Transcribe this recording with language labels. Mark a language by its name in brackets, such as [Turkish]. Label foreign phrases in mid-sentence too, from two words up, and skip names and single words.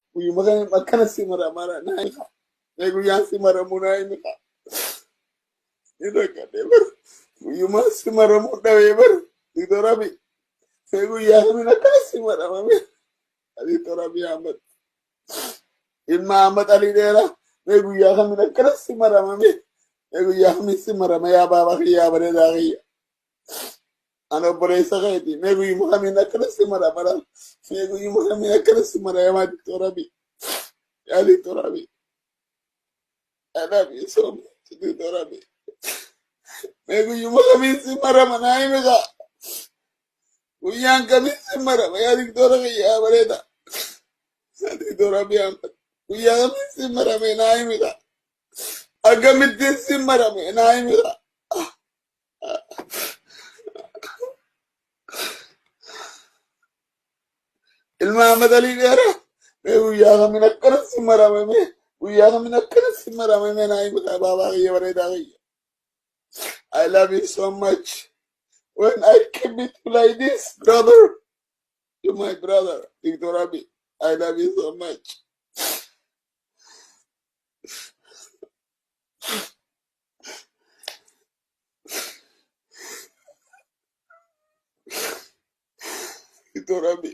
[Oromo] Guyyuma akkana si mara naayika. Guyyaan si maramu naayika. Ida kadhe bar. Guyyuma si maramu dhawe bar. Dito Rabi. Guyyaa kamin akkana si maramame. Dito Rabi Ahmad. Ilma Ahmad Ali dheera. Guyyaa kamin akkana si maramame. Guyyaa kamin si marama yaa baaba kiyyaa bareedaa kiyya. Ana obboleessa keeti. Guyyuma kamin akkana si maramara. Guyyuma kamin akkana si marama Dito Rabi. Ya Dito Rabi. [English] I love you so much, [Oromo] Dito Rabi. Guyyuma kamin si marama naayimika. Guyyaan kamin si marama yaa Dito Rabi yaa bareedaa. Dito Rabi Ahmad. Guyyaa kamin si marame naayimika. Agamittiin si marame naayimika. Ilma Ahmad Ali dheera. Guyyaa kamin akkana si maramame. Guyyaa kamin akkana si maramame naayimika baabaa kiyya bareedaa kiyya. [English] I love you so much. When I keep it like this, brother, you're my brother, Dito Rabi. I love you so much. [Oromo] Dito Rabi.